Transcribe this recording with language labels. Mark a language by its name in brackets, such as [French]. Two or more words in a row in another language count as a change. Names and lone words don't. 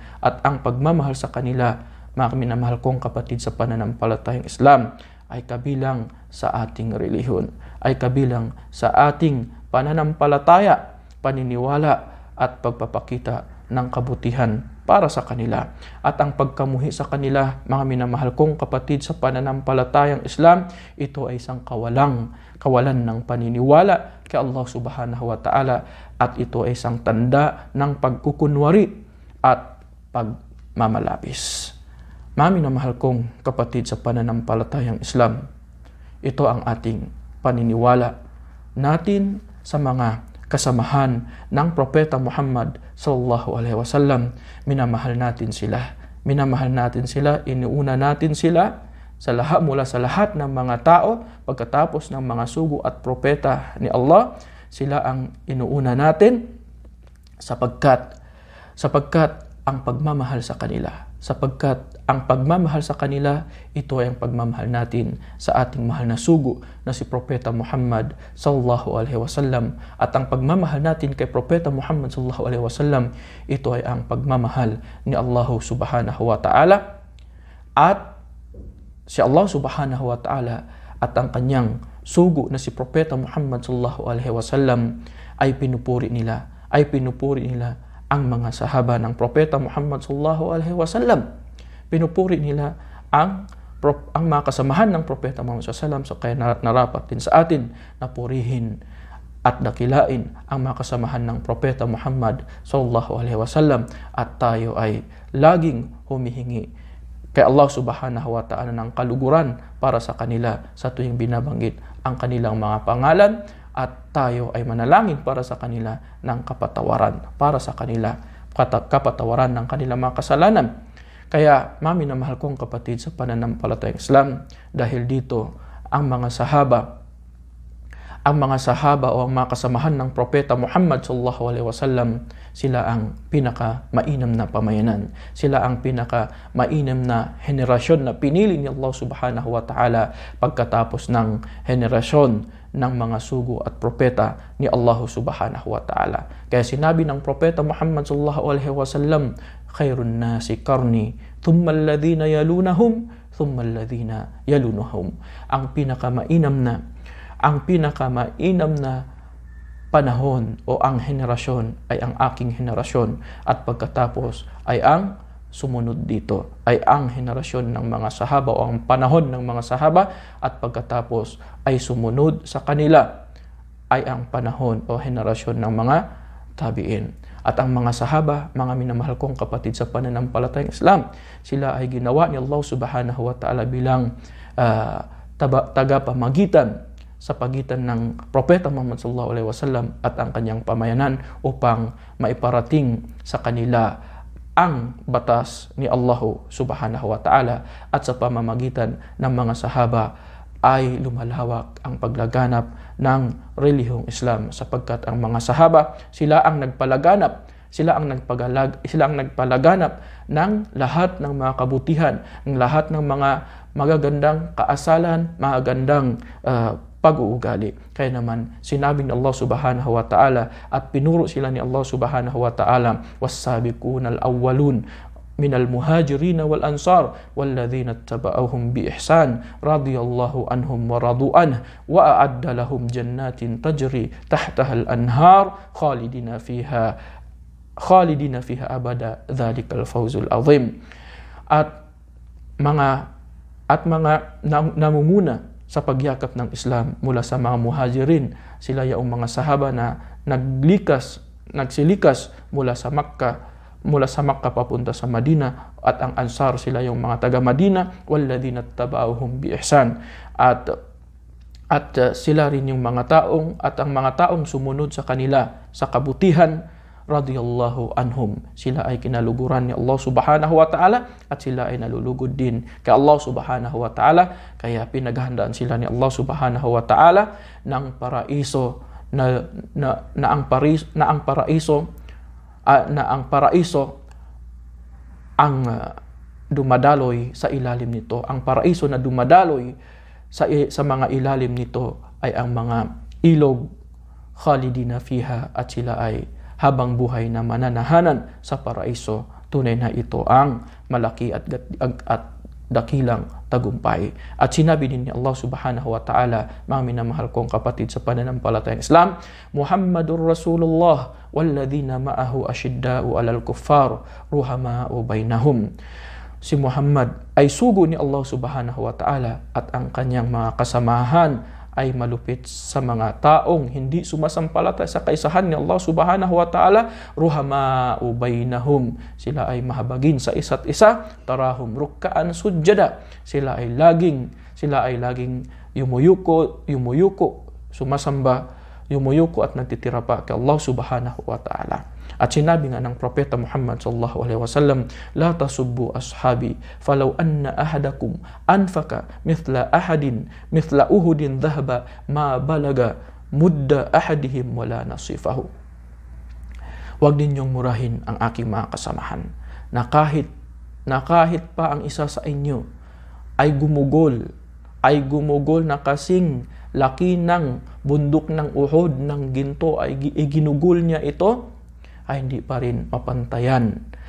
[Filipino] At ang pagmamahal sa kanila, mga minamahal kong kapatid sa pananampalatayang Islam, ay kabilang sa ating relihiyon, ay kabilang sa ating pananampalataya, paniniwala at pagpapakita ng kabutihan para sa kanila. At ang pagkamuhi sa kanila, mga minamahal kong kapatid sa pananampalatayang Islam, ito ay isang kawalan ng paniniwala kay Allah [Arabic] سبحانه وتعالى, [Filipino] at ito ay isang tanda ng pagkukunwari at pagmamalabis. Mga minamahal kong kapatid sa pananampalatayang Islam, ito ang ating paniniwala natin sa mga kasamahan ng Propeta Muhammad [Arabic] صلى الله عليه وسلم. [Filipino] Minamahal natin sila, iniuna natin sila mula sa lahat ng mga tao. Pagkatapos ng mga sugo at propeta ni Allah, sila ang inuuna natin, sapagkat ang pagmamahal sa kanila, ito ay ang pagmamahal natin sa ating mahal na sugo na si Propeta Muhammad [Arabic] صلى الله عليه وسلم. [Filipino] At ang pagmamahal natin kay Propeta Muhammad [Arabic] صلى الله عليه وسلم, [Filipino] ito ay ang pagmamahal ni Allah [Arabic] سبحانه وتعالى. [Filipino] At si Allah [Arabic] سبحانه وتعالى [Filipino] at ang kanyang sugo na si Propeta Muhammad [Arabic] صلى الله عليه وسلم [Filipino] ay pinupuri nila ang mga sahaba ng Propeta Muhammad [Arabic] صلى الله عليه وسلم. [Filipino] Pinupuri nila ang mga kasamahan ng Propeta Muhammad [Arabic] صلى الله عليه وسلم. [Filipino] So kaya narapat din sa atin na purihin at dakilain ang mga kasamahan ng Propeta Muhammad [Arabic] صلى الله عليه وسلم, [Filipino] at tayo ay laging humihingi kay Allah [Arabic] سبحانه وتعالى [Filipino] ng kaluguran para sa kanila sa tuwing binabanggit ang kanilang mga pangalan, at tayo ay manalangin para sa kanila ng kapatawaran, para sa kanila kapatawaran ng kanilang mga kasalanan. Kaya minamahal kong kapatid sa pananampalatayang Islam, dahil dito ang mga sahaba o ang mga kasamahan ng Propeta Muhammad [Arabic] صلى الله عليه وسلم, [Filipino] sila ang pinaka-mainam na pamayanan. Sila ang pinaka-mainam na henerasyon na pinili ni Allah [Arabic] سبحانه وتعالى [Filipino] pagkatapos ng henerasyon ng mga sugo at propeta ni Allah [Arabic] سبحانه وتعالى. [Filipino] Kaya sinabi ng Propeta Muhammad [Arabic] صلى الله عليه وسلم خير الناس قرني ثم الذين يلونهم ثم الذين يلونهم. [Filipino] Ang pinakamainam na panahon o ang henerasyon ay ang aking henerasyon, at pagkatapos ay ang sumunod dito ay ang henerasyon ng mga sahaba o ang panahon ng mga sahaba, at pagkatapos ay sumunod sa kanila ay ang panahon o henerasyon ng mga tabi'in. At ang mga sahaba, mga minamahal kong kapatid sa pananampalatayang Islam, sila ay ginawa ni Allah [Arabic] سبحانه وتعالى [Filipino] bilang tagapamagitan sa pagitan ng Propeta Muhammad [Arabic] صلى الله عليه وسلم [Filipino] at ang kanyang pamayanan, upang maiparating sa kanila ang batas ni Allah [Arabic] سبحانه وتعالى. [Filipino] At sa pamamagitan ng mga sahaba ay lumalawak ang paglaganap ng relihiyong Islam, sapagkat ang mga sahaba, sila ang nagpalaganap ng lahat ng mga kabutihan, ng lahat ng mga magagandang kaasalan, magagandang pag-uugali. Kaya naman sinabi ni Allah [Arabic] سبحانه وتعالى, [Filipino] at pinuro sila ni Allah [Arabic] سبحانه وتعالى والسابقون الأولون من المهاجرين والأنصار والذين اتبعوهم بإحسان رضي الله عنهم ورضوا عنه وأعد لهم جنات تجري تحتها الأنهار خالدين فيها أبدا ذلك الفوز العظيم. [Filipino] At mga namumuna sa pagyakap ng Islam mula sa mga muhajirin, sila yung mga sahaba na nagsilikas mula sa Makkah papunta sa Madina, at ang Ansar, sila yung mga taga Madina, [Arabic] والذين اتبعوهم بإحسان, [Filipino] at sila rin yung mga taong sumunod sa kanila sa kabutihan, [Arabic] رضي الله عنهم. [Filipino] Sila ay kinaluguran ni Allah [Arabic] سبحانه وتعالى, [Filipino] at sila ay nalulugod din kay Allah [Arabic] سبحانه وتعالى. [Filipino] Kaya pinaghandaan sila ni Allah [Arabic] سبحانه وتعالى [Filipino] ng paraiso na ang dumadaloy sa ilalim nito. Ang paraiso na dumadaloy sa mga ilalim nito ay ang mga ilog, [Arabic] خالدين فيها, [Filipino] at sila ay habang buhay na mananahanan sa paraiso. Tunay na ito ang malaki at dakilang tagumpay. At sinabi din ni Allah [Arabic] سبحانه وتعالى, [Filipino] mga minamahal kong kapatid sa pananampalatayang Islam, [Arabic] محمد رسول الله والذين معه أشداء على الكفار رحماء بينهم. [Filipino] Si Muhammad ay sugo ni Allah [Arabic] سبحانه وتعالى, [Filipino] at ang kanyang mga kasamahan ay malupit sa mga taong hindi sumasampalataya sa kaisahan ni Allah [Arabic] سبحانه وتعالى. رحماء بينهم, [Filipino] sila ay mahabagin sa isa't isa. [Arabic] تراهم ركعا سجدا, [Filipino] sila ay laging yumuyuko, sumasamba, yumuyuko at nagtitira pa kay Allah [Arabic] سبحانه وتعالى. [Filipino] At sinabi nga ng Propeta Muhammad [Arabic] صلى الله عليه وسلم لا تسبوا أصحابي فلو أن أحدكم أنفق مثل أحد ذهبا ما بلغ مد أحدهم ولا نصيفه. [Filipino] Huwag ninyong murahin ang aking mga kasamahan, na kahit pa ang isa sa inyo ay gumugol na kasing laki ng bundok ng Uhud ng ginto, ay ginugol niya ito, ay hindi pa rin mapantayan